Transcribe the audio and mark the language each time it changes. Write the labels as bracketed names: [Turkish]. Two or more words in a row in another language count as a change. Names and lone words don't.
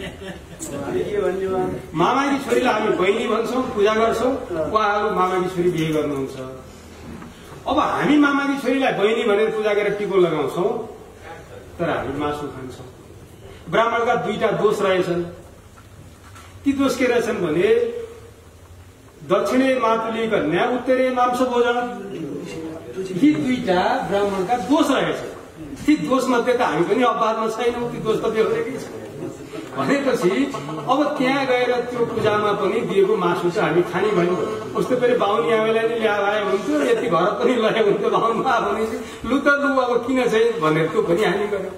[Nepali] मामाकी छोरीलाई हामी बहिनी भन्छौँ, पूजा गर्छौँ, उहाँहरू मामाकी छोरी बिहे गर्नुहुन्छ। अब हामी मामाकी छोरीलाई बहिनी भनेर पूजा गरेर टिको लगाउँछौँ, तर हामी मासु खान्छौँ। ब्राह्मणका 2टा दोष रहेछन्। ती दोष के रहेछन् भने [Sanskrit] दक्षिणे मातुली कन्या उत्तरे मांस भोजन, [Nepali] यी दुईटा ब्राह्मणका दोष रहेछ। ती दोष मध्ये त हामी पनि अपवादमा छैनौँ, ती दोष त बेहोरेकै छ भनेपछि अब त्यहाँ गएर त्यो पूजामा पनि दिएको मासु चाहिँ हामी खाने भन्यो। उस्तो फेरि बाहुनी आमेलाई नै ल्याए हुन्थ्यो, यति घर पनि लगे हुन्थ्यो बाहुनमा भने लु त लु अब किन चाहिँ भनेर त्यो पनि हामी गऱ्यौँ।